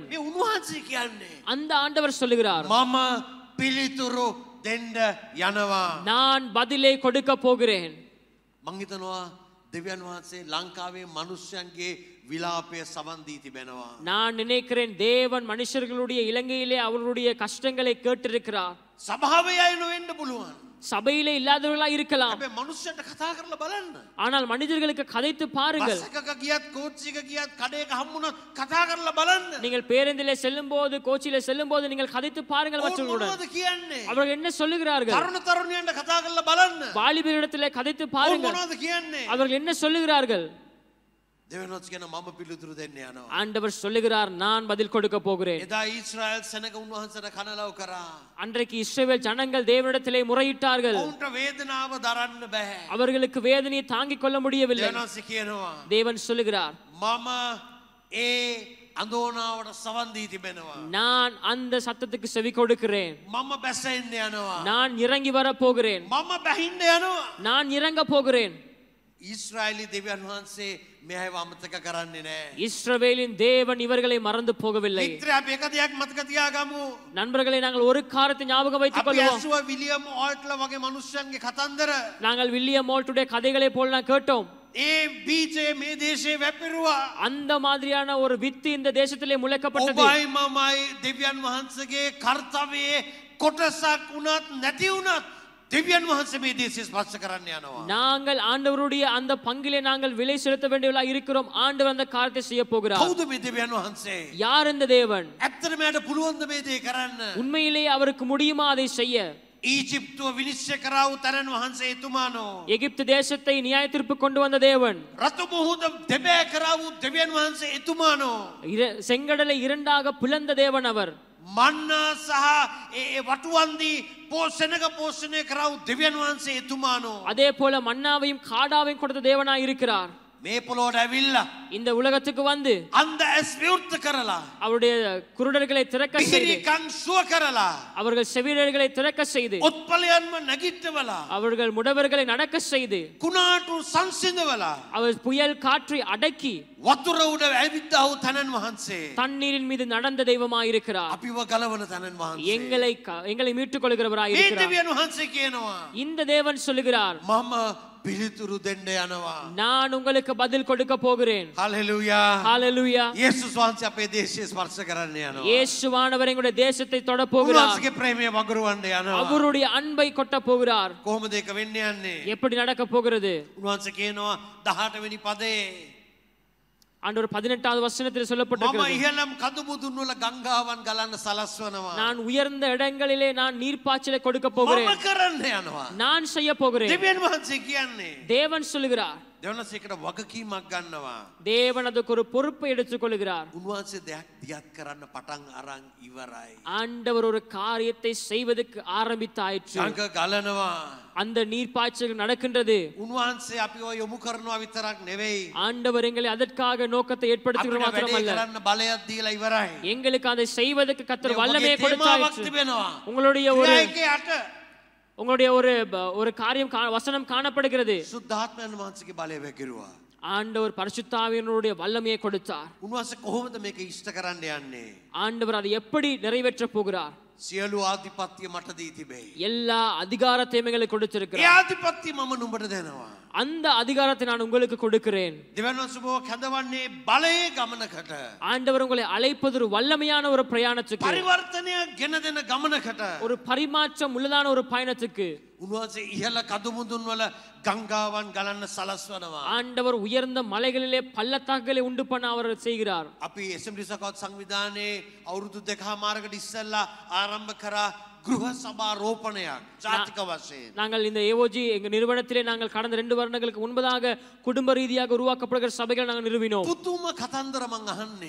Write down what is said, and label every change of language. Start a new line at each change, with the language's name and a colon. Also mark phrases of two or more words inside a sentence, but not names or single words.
Sinhala: මේ උන්වහන්සේ කියන්නේ
Tamil: அந்த ஆண்டவர் சொல்லுகிறார்,
Sinhala: මම පිළිතුරු දෙන්න යනවා.
Tamil: நான் பதிலை கொடுக்க போகிறேன்.
Sinhala: මං හිතනවා දෙවියන් වහන්සේ ලංකාවේ මිනිස්යන්ගේ විලාපය සවන් දී තිබෙනවා.
Tamil: நான் நினைக்கிறேன் தேவன் மனுஷர்களுடைய இலங்கையிலே அவர்களுடைய கஷ்டங்களை கேட்டிருக்கிறார்.
Sinhala: සභාවේ අය නොවෙන්න පුළුවන්.
Tamil: சபையிலே இல்லாதவர்களா இருக்கலாம்.
Sinhala: හැබැයි මනුස්සයන්ට කතා කරලා බලන්න.
Tamil: ஆனால் மனிதர்களுக்கு கதைத்து பாருங்கள்.
Sinhala: බස් එකක ගියත් කෝච්චි එකක ගියත් කඩේක හම්බුනොත් කතා කරලා බලන්න.
Tamil: நீங்கள் பேருந்திலே செல்லும்போது கோச்சிலே செல்லும்போது நீங்கள் கதைத்து பாருங்கள் மற்றவர்களுடன்.
Sinhala: මොනවද කියන්නේ?
Tamil: அவர்கள் என்ன சொல்லுகிறார்கள்?
Sinhala: තරුණ තරුණියන්ට කතා කරලා බලන්න.
Tamil: வாலிபர்களிடத்திலே கதைத்து பாருங்கள்.
Sinhala: මොනවද කියන්නේ?
Tamil: அவர்கள் என்ன சொல்லுகிறார்கள்?
Sinhala: දෙවියන්වත් කියන මම පිළිතුරු දෙන්න යනවා.
Tamil: ஆண்டவர் சொல்லுகிறார், நான் பதில் கொடுக்க போகிறேன்.
Sinhala: එදා ඊශ්‍රායල් සෙනග උන්වහන්සේට කනලව් කරා.
Tamil: அன்றைக்கு இஸ்ரவேல் ஜனங்கள் தேவனிடத்திலே முறையிட்டார்கள்.
Sinhala: ඔවුන්ට වේදනාව දරන්න බෑ.
Tamil: அவர்களுக்கு வேதனையை தாங்கிக் கொள்ள முடியவில்லை.
Sinhala: දෙවියන්වත් කියනවා
Tamil: தேவன் சொல்லுகிறார்,
Sinhala: මම ඒ අඳෝනාවට සවන් දී තිබෙනවා.
Tamil: நான் அந்த சத்தத்துக்கு செவி கொடுக்கிறேன்.
Sinhala: මම බැසෙන්න යනවා.
Tamil: நான் இறங்கி வர போகிறேன்.
Sinhala: මම බැහින්න යනවා.
Tamil: நான் இறங்க போகிறேன்.
Sinhala: ඊශ්‍රායලි දෙවියන් වහන්සේ මෙයව අමතක කරන්නේ නැහැ.
Tamil: இஸ்ரவேலின் தேவன் இவர்களை மறந்து போகவில்லை.
Sinhala: මිත්‍රයා අපි එක දෙයක් මතක තියාගමු.
Tamil: நண்பர்களை நாங்கள் ஒரு காரியத்தை ஞாபகம் வைத்துக்
Sinhala: අපි
Tamil: கொள்வோம்.
Sinhala: ඇසුවා විලියම් ඕල්ට්ලා වගේ මිනිස්සුන්ගේ කතන්දර.
Tamil: நாங்கள் வில்லியம் மோல்ட்டுடைய கதைகளை போல நான் கேட்டோம்.
Sinhala: ඒ බීජය මේ දේශේ වැපිරුවා.
Tamil: அந்த மாதிரியான ஒரு வித்து இந்த தேசத்திலே முளைக்கப்பட்டது.
Sinhala: ඔබයි මමයි දෙවියන් වහන්සේගේ කර්තව්‍යයේ කොටසක් වුණත් නැති වුණත් දෙවියන් වහන්සේ මේ දේශය ස්පර්ශ කරන්න යනවා.
Tamil: நாங்கள் ஆண்டவருடைய அந்த பங்கிலே நாங்கள் விலை செலுத்த வேண்டியவர்களா இருக்கிறோம். ஆண்டவர் அந்த காரியத்தை செய்ய போகிறார்.
Sinhala: කවුද මේ දෙවියන් වහන්සේ?
Tamil: யார் இந்த தேவன்?
Sinhala: ඇත්තටම යට පුළුවන් ද මේ දේ කරන්න?
Tamil: உண்மையிலேயே அவருக்கு முடியுமா அதை செய்ய?
Sinhala: ඊජිප්තුව විනිශ්චය කරා වූ තරණ වහන්සේ එතුමානෝ.
Tamil: எகிப்து தேசத்தை நியாய தீர்ப்பு கொண்டு வந்த தேவன்.
Sinhala: රතු මුහුද දෙබෑ කරා වූ දෙවියන් වහන්සේ එතුමානෝ.
Tamil: செங்கடலை இரண்டாக பிளந்த தேவன் அவர்.
Sinhala: මන්නා සහ ඒ වටුවන්දී පෝෂණක පෝෂණය කරා වූ දෙවියන් වහන්සේ එතුමානෝ.
Tamil: அதே போல மன்னாவையும் காடாவையும் கொடுத்த தேவனாய் இருக்கிறார்.
Sinhala: මේ පොළොවට ඇවිල්ලා
Tamil: இந்த உலகத்துக்கு வந்து
Sinhala: අන්ධ ඇස් විවෘත කරලා
Tamil: அவருடைய குருடர்களை திறக்க செய்து,
Sinhala: පිහිරි කන් සුව කරලා
Tamil: அவர்கள் செவிடர்களை திறக்க செய்து,
Sinhala: ඔත්පලයන්ම නැගිට්ටවලා
Tamil: அவர்கள் முடவர்களை நடக்க செய்து,
Sinhala: කුණාටු සංසිඳවලා
Tamil: அவர் புயல் காற்றை அடக்கி
Sinhala: වතුර උඩ ඇවිද්දා වූ තනන් වහන්සේ
Tamil: தண்ணீரின் மீது நடந்த தெய்வமாய் இருக்கிறார்.
Sinhala: අපිව ගලවන තනන් වහන්සේ
Tamil: எங்களை மீட்டுக் கொள்கிறவராய்
Sinhala: මේ
Tamil: இருக்கிறார்.
Sinhala: දෙවියන් වහන්සේ කියනවා
Tamil: இந்த தேவன் சொல்லுகிறார்,
Sinhala: මම පිළිතුරු දෙන්න යනවා.
Tamil: நான் உங்களுக்கு பதில் கொடுக்க போகிறேன்.
Sinhala: හලෙලූයා.
Tamil: ஹalleluya.
Sinhala: යේසුස් වහන්සේ අපේ දේශය ස්පර්ශ කරන්න යනවා.
Tamil: இயேசுவானவர் எங்களுடைய தேசத்தை தொட போகிறார்.
Sinhala: උන්වහන්සේගේ ප්‍රේමය වගුරුවන්න යනවා.
Tamil: அவருடைய அன்பை கொட்ட போகிறார்.
Sinhala: කොහොමද ඒක වෙන්න යන්නේ?
Tamil: எப்படி நடக்க போகிறது?
Sinhala: උන්වහන්සේ කියනවා 18 වෙනි පදේ
Tamil: ஆண்டவர் 18வது வசனத்தில்
Sinhala: මම
Tamil: சொல்லப்பட்டிருக்கிறது,
Sinhala: ඉහළම කඳු මුදුන් වල ගංගාවන් ගලන්න සලස්වනවා.
Tamil: நான் உயர்ந்த இடங்களிலே நான் நீர்ப்பாய்ச்சலை கொடுக்க
Sinhala: මම
Tamil: போகிறேன்.
Sinhala: කරන්න යනවා.
Tamil: நான் செய்ய போகிறேன்.
Sinhala: දෙවියන් වහන්සේ කියන්නේ
Tamil: தேவன் சொல்லுகிறார்.
Sinhala: දෙවනසේකට වගකීමක් ගන්නවා.
Tamil: தேவன் அதுக்கு ஒரு பொறுப்பை எடுத்துக் கொள்கிறார்.
Sinhala: උන්වහන්සේ දෙයක් දියත් කරන්න පටන් අරන් ඉවරයි.
Tamil: ஆண்டவர் ஒரு காரியத்தை செய்வதற்கு ஆரம்பித்தாயிற்று.
Sinhala: ගඟ ගලනවා.
Tamil: அந்த நீர்ப்பாய்ச்சல் நடக்கின்றது.
Sinhala: උන්වහන්සේ අපිව යොමු කරනවා විතරක් නෙවෙයි.
Tamil: ஆண்டவர் எங்களை அதற்காக நோக்கத்தை ஏற்படுத்துகிறது
Sinhala: අපිට වැඩේ
Tamil: மாத்திரமல்ல,
Sinhala: කරන්න බලයක් දීලා ඉවරයි.
Tamil: எங்களுக்கு அதை செய்வதற்கு கர்த்தர் வல்லமையை
Sinhala: තේමාවක්
Tamil: கொடுத்தாயிற்று.
Sinhala: තිබෙනවා.
Tamil: உங்களுடைய ஒரு
Sinhala: ක්‍රියාවේ අට
Tamil: உங்களுடைய ஒரு காரியம் வசனம் காணப்படுகிறது.
Sinhala: සුද්ධාත්මයන් වහන්සේගේ බලය වැగిරුවා.
Tamil: ஆண்டவர் பரிசுத்தாவியனுடைய வல்லமையை கொடுத்தார்.
Sinhala: උන්වහන්සේ කොහොමද මේක ඉෂ්ට කරන්න යන්නේ?
Tamil: ஆண்டவர் அதை எப்படி நிறைவேற்ற போகிறார்?
Sinhala: සියලු ආධිපත්‍ය මට දී තිබේ.
Tamil: எல்லா அதிகாரத்தையும் எங்களுக்கு
Sinhala: ඒ
Tamil: கொடுத்திருக்கிறார்.
Sinhala: ආධිපත්‍ය මම නුඹට දෙනවා.
Tamil: அந்த அதிகாரத்தை நான் உங்களுக்கு கொடுக்கிறேன்.
Sinhala: දෙවියන් වහන්සේ ඔබව කැඳවන්නේ බලයේ ගමනකට.
Tamil: ஆண்டவர் உங்களை அழைப்பது ஒரு வல்லமையான ஒரு பிரயாணத்துக்கு,
Sinhala: පරිවර්තනයක් ගෙන දෙන ගමනකට.
Tamil: ஒரு பரிமாற்றம் உள்ளதான ஒரு பயணத்துக்கு.
Sinhala: උන්වහන්සේ ඉහළ කඳු මුදුන් වල ගංගාවන් ගලන්න සලස්වනවා.
Tamil: ஆண்டவர் உயர்ந்த மலைகளிலே பள்ளத்தாக்குகளை உண்டு பண்ண அவர் செய்கிறார்.
Sinhala: අපි එසෙම්බලි සකවත් සංවිධානයේ අවුරුදු 2කමාරකට ඉස්සෙල්ලා ආරම්භ කරා ගෘහ සභා රෝපණයක් ජාතික වශයෙන්.
Tamil: நாங்கள் இந்த ஏஓஜி எங்க நிறுவனத்திலே நாங்கள் கடந்த 2 வருடங்களுக்கு முன்பதாக குடும்ப ரீதியாக உருவாக்கப்படுகிற சபைகளை நாங்கள் நிறுவினோம்.
Sinhala: පුදුම කතන්දර මං අහන්නේ.